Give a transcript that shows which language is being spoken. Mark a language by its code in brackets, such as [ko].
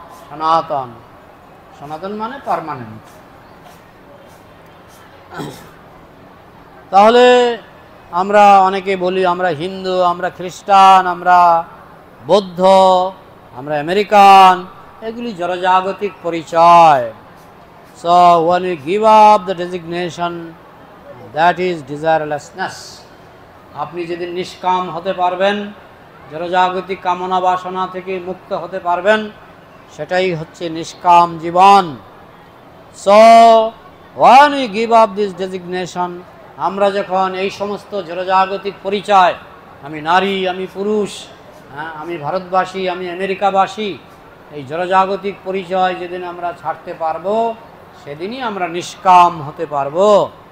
[bn] সনাতন, সনাতন মানে পার্মানেন্ট। তাহলে আমরা অনেকে বলি আমরা হিন্দু, আমরা খ্রিস্টান, আমরা বৌদ্ধ, আমরা আমেরিকান, এগুলি জড়জাগতিক পরিচয়। [en] So when we give up the designation, that is desirelessness. [bn] আপনি যেদিন নিষ্কাম হতে পারবেন, জড়জাগতিক কামনা বাসনা থেকে মুক্ত হতে পারবেন, সেটাই হচ্ছে নিষ্কাম জীবন। [en] So when we give up this designation, [bn] আমরা যখন এই সমস্ত জড়জাগতিক পরিচয়, আমি নারী, আমি পুরুষ, আমি ভারতবাসী, আমি আমেরিকাবাসী, এই জড়জাগতিক পরিচয় যেদিন আমরা ছাড়তে পারবো, সেদিনই আমরা নিষ্কাম হতে পারবো।